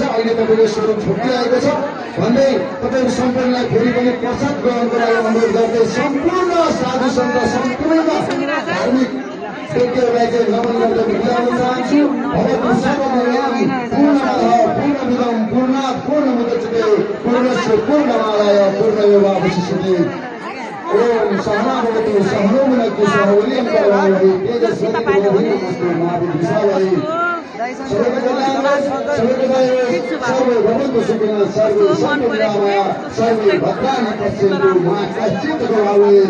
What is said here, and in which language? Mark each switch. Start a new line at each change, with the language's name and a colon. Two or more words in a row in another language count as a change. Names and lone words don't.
Nepali: अहिले तपाईँको स्वरूप छुट्टिआएको छ भन्दै तपाईँहरू सम्पूर्णलाई फेरि पनि प्रसाद ग्रहणको लागि अनुरोध गर्दै सम्पूर्ण साधु सन्त सम्पूर्ण धार्मिक व्यक्तिहरूलाई चाहिँ नमन गर्दै बिताउन चाहन्छु।
Sanskrit: पूर्ण मुदच्यते पूर्णस्य पूर्णमादाय पूर्णमेवावशिष्यते। ओम सहना भवतु सहनो भुनक्तु सह वीर्यं करवावहै तेजस्विनावधीतमस्तु मा विद्विषावहै। सर्वे भवन्तु सुखिनः सर्वे सन्तु निरामया सर्वे भद्राणि पश्यन्तु मा कश्चित् दुःखभाग्।